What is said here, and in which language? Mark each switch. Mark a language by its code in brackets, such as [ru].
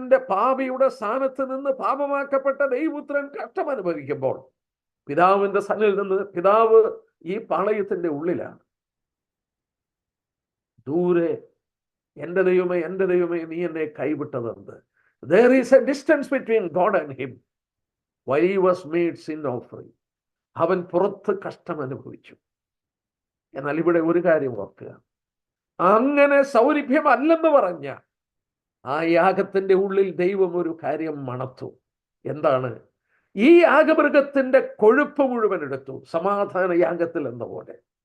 [ml] പാപിയുടെ സ്ഥാനത്ത് നിന്ന് പാപമാക്കപ്പെട്ട ദൈവപുത്രൻ കഷ്ടം അനുഭവിക്കുമ്പോൾ പിതാവിന്റെ സന്നിധിയിൽ നിന്ന്, പിതാവ് ഈ പാളയത്തിന്റെ ഉള്ളിലാണ്. ദൂരെ, എൻ്റെ ദൈവമേ, എൻ്റെ ദൈവമേ, നീ എന്നെ കൈവിട്ടതെന്ത്? [en] There is a distance between God and him while he was made sin offering. [ml] അവൻ പുറത്ത് കഷ്ടം അനുഭവിച്ചു. എന്നാൽ ഇവിടെ ഒരു കാര്യം ഓർക്കുക, അങ്ങനെ സൗരഭ്യമല്ലെന്ന് പറഞ്ഞ ആ യാഗത്തിന്റെ ഉള്ളിൽ ദൈവം ഒരു കാര്യം മണത്തു. എന്താണ്? ഈ യാഗമൃഗത്തിന്റെ കൊഴുപ്പ് മുഴുവൻ എടുത്തു. സമാധാന യാഗത്തിൽ എന്ന പോലെ.